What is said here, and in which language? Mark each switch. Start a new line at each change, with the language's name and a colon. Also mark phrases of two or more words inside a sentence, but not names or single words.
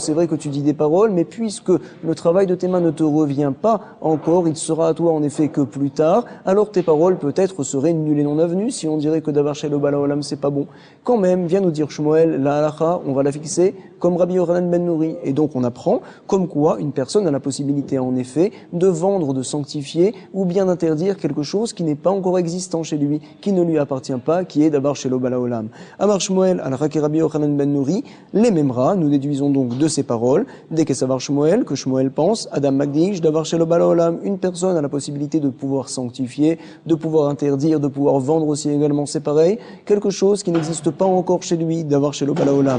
French: C'est vrai que tu dis des paroles, mais puisque le travail de tes mains ne te revient pas encore, il sera à toi en effet que plus tard, alors tes paroles peut-être seraient nulles et non avenues si on dirait que
Hebrew: דבר שלא בא לעולם
French: c'est pas bon. Quand même, vient nous dire Shmuel, la halacha, on va la fixer comme Rabbi Yochanan ben Nouri. Et donc on apprend comme quoi une personne a la possibilité en effet de vendre, de sanctifier ou bien d'interdire quelque chose qui n'est pas encore existant chez lui, qui ne lui appartient pas, qui est
Hebrew: דבר שלא בא לעולם. אמר שמואל, הלכה כרבי יוחנן בן נורי,
French: les Memra, nous déduisons donc de ces paroles, dès que savoir Shmuel, que Shmuel pense,
Hebrew: אדם מקדיש, דבר שלא בא לעולם,
French: une personne a la possibilité de pouvoir sanctifier, de pouvoir interdire, de pouvoir vendre aussi également, c'est pareil, quelque chose qui n'existe pas encore chez lui,
Hebrew: דבר שלא בא לעולם.